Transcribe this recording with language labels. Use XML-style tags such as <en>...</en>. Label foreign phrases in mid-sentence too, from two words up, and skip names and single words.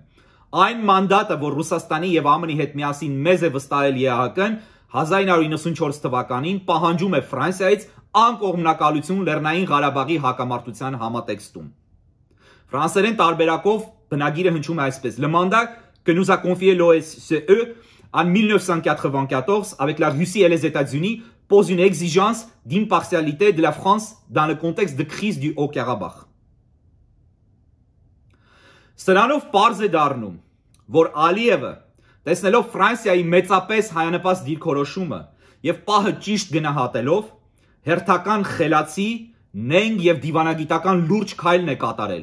<hy>այն մանդատը, որ Ռուսաստանի եւ ԱՄՆ-ի հետ միասին մեզ է վստահել ԵԱՀԿ-ն 1994 թվականին, պահանջում է Ֆրանսիայից անկողմնակալություն Լեռնային Ղարաբաղի հակամարտության համատեքստում։ Ֆրանսերեն տարբերակով բնագիրը հնչում է այսպես.</hy> <fr>Le mandat que nous a confié l'OSCE en 1994 avec la Russie et les États-Unis pose une exigence d'impartialité de la France dans le contexte de crise du Haut-Karabakh.</fr> <hy>Սրանով պարզ է դառնում, որ Ալիևը, տեսնելով Ֆրանսիայի մեծապես հայանպաստ դիրքորոշումը եւ պահը ճիշտ գնահատելով, հերթական խելացի, նենգ եւ դիվանագիտական լուրջ քայլն է կատարել,</hy>